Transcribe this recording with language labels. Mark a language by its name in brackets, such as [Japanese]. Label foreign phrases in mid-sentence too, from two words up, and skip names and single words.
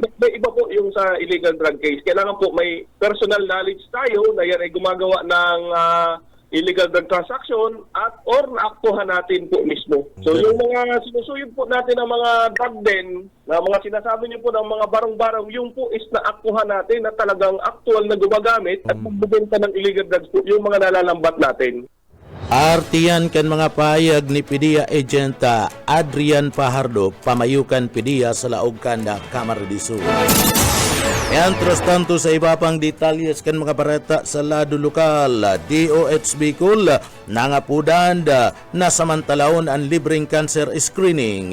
[Filipino] May iba po yung sa illegal drug case. Kailangan po may [English] personal knowledge [Filipino] tayo na yan ay gumagawa ng [English] illegal drug transaction [Filipino] at or naaktuhan natin po mismo. So yung mga sinusuyod po natin ng mga drug den, na mga sinasabi niyo po ng mga barong-barong, yung po is naaktuhan natin na talagang actual na gumagamit at magbebenta ng [English] illegal drugs [Filipino] po yung mga nalalambat natin. [Bikol] Artiyan kan mga payag ni PDEA Agent Adrian Fajardo, pamayukan PDEA sa laog kanda Camarines Sur. [Spanish] Mientras tanto [Bikol] sa iba pang detalles kan mga bareta sa lado lokal, DOH Bicol nangapudan na samantalaon ang libreng cancer screening.